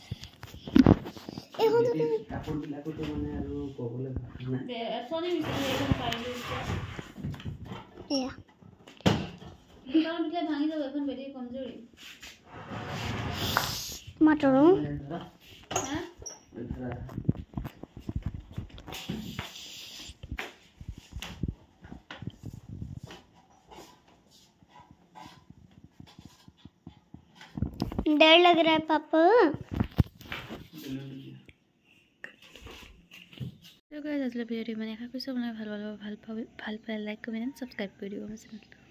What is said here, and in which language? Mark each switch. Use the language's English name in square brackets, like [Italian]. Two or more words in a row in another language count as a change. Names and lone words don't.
[Assamese] এইখন কাপোৰবিলাকতো মানে আৰু ক'বলৈ ভাল নাই এখনে বিচাৰি এখন পাইলো এয়া দুটামান দিলে ভাঙি যাব এখন বেটেৰী কমজোৰি মাতৰো হা [Hindi] डर लग रहा है पापा [Assamese] তো গাইজ আসলে ভিডিওটি মানে আশা কৰিছোঁ আপোনালোকে ভাল পালে [English] like comment subscribe [Assamese] কৰি দিব মোৰ চেনেলটো